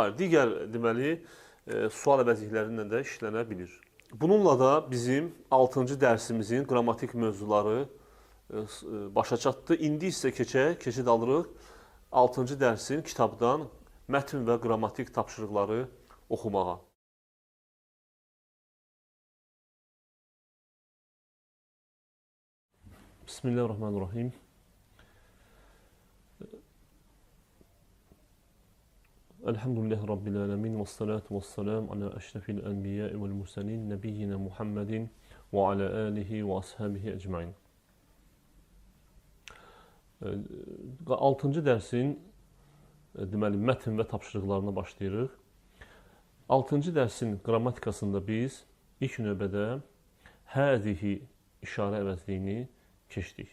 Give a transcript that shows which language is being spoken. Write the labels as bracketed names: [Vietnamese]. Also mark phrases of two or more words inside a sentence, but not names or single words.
[Azerbaijani] digər, deməli, sual əvəzliklərindən də işlənə bilir. Bununla da bizim 6-cı dərsimizin qrammatik mövzuları başa çatdı. İndi isə keçid alırıq 6-cı dərsin kitabdan mətn və qrammatik tapşırıqları oxumağa. [Arabic] Bismillahirrahmanirrahim. الحمد لله رب العالمين و الصلاة و السلام على أشرف الأنبياء و المرسلين نبينا محمد و على آله و أصحابه أجمعين. [Azerbaijani] 6-cı dərsin deməli mətn və tapşırıqlarına başlayırıq. 6-cı dərsin qrammatikasında biz ilk növbədə həzihi işarə əvəzliyini keçdik.